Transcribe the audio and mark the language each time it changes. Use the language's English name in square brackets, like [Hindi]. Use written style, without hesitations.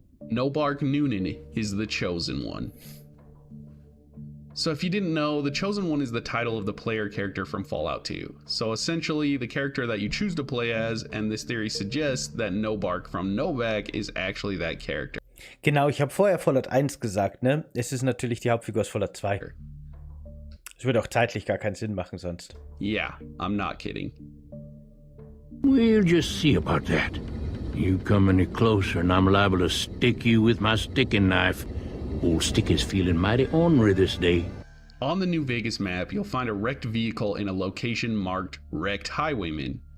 [English] Nobark Noonan is the Chosen One. So if you didn't know, the Chosen One is the title of the player character from Fallout 2. So essentially the character that you choose to play as, and this theory suggests that Nobark from Novak is actually that character. [German] Genau, ich habe vorher Fallout 1 gesagt, ne? Es ist natürlich die Hauptfigur aus Fallout 2. Es würde auch zeitlich gar keinen Sinn machen sonst. [English] Yeah, I'm not kidding. We'll just see about that. You come any closer and I'm liable to stick you with my sticking knife. Old Sticky's feeling mighty ornery this day. On the New Vegas map, you'll find a wrecked vehicle in a location marked Wrecked Highwayman.